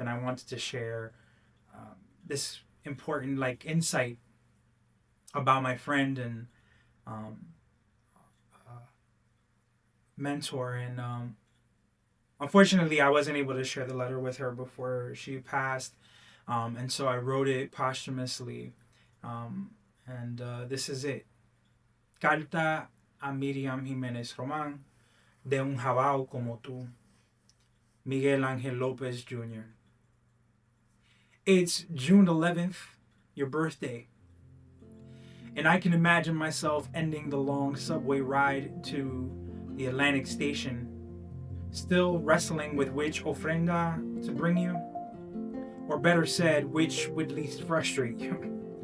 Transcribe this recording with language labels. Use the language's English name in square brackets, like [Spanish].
[English] And I wanted to share this important insight about my friend and mentor. And unfortunately, I wasn't able to share the letter with her before she passed. And so I wrote it posthumously. And this is it. [Spanish] Carta a Miriam Jiménez Román, de un jabao como tú, Miguel Ángel López Jr. [English] It's June 11th, your birthday. And I can imagine myself ending the long subway ride to the Atlantic Station, still wrestling with which ofrenda to bring you, or better said, which would least frustrate you.